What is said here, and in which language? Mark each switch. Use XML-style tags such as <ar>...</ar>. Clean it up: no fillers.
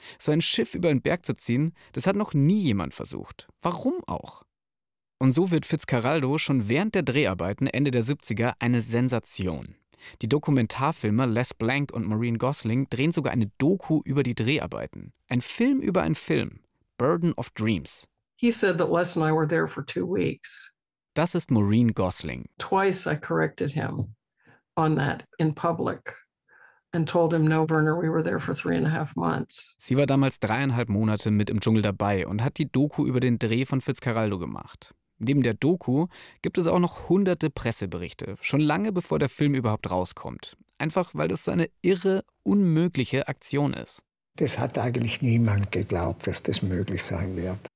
<de>So ein Schiff über den Berg zu ziehen, das hat noch nie jemand versucht. Warum auch? Und so wird Fitzcarraldo schon während der Dreharbeiten Ende der 70er eine Sensation. Die Dokumentarfilmer Les Blank und Maureen Gosling drehen sogar eine Doku über die Dreharbeiten. Ein Film über einen Film. Burden of Dreams.</de> <en>He said that Les and I were there for 2 weeks.</en> <de>Das ist Maureen Gosling.</de> <en>Twice I corrected him on that in public and told him, no, Werner, we were there for 3.5 months.</en> <de>Sie war damals 3,5 Monate mit im Dschungel dabei und hat die Doku über den Dreh von Fitzcarraldo gemacht. Neben der Doku gibt es auch noch hunderte Presseberichte, schon lange bevor der Film überhaupt rauskommt. Einfach, weil das so eine irre, unmögliche Aktion ist. Das hat eigentlich niemand geglaubt, dass das möglich sein wird.</de>